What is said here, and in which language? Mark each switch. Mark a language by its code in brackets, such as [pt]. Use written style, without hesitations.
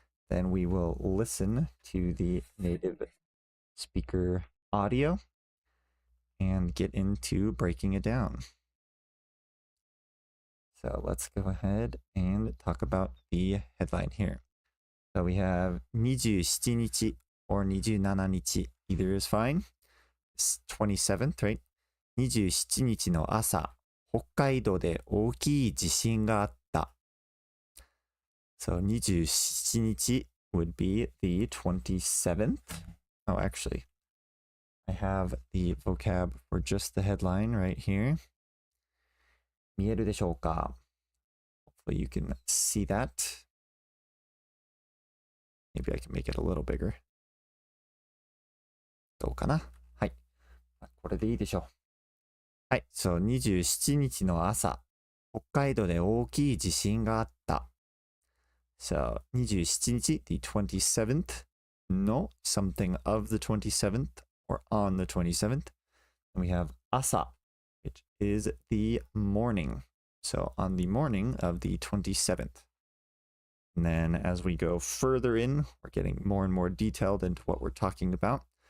[en] Then we will listen to the native speaker audio and get into breaking it down. So let's go ahead and talk about the headline here. So we have 27日 or 27日. Either is fine. It's 27th, right? [ja] 27日の朝、北海道で大きい地震があった。 [en] So 27日 would be the 27th. Oh, actually, I have the vocab for just the headline right here. [ja] 見えるでしょうか？ [en] Hopefully you can see that. Maybe I can make it a little bigger. [ja] どうかな？はい。これでいいでしょう。はい、そう、27日の朝、北海道で大きい地震があった。 [en] So, 27日, the 27th, no, something of the 27th, or on the 27th. And we have asa, which is the morning. So, on the morning of the 27th. And then as we go further in, we're getting more and more detailed into what we're talking about.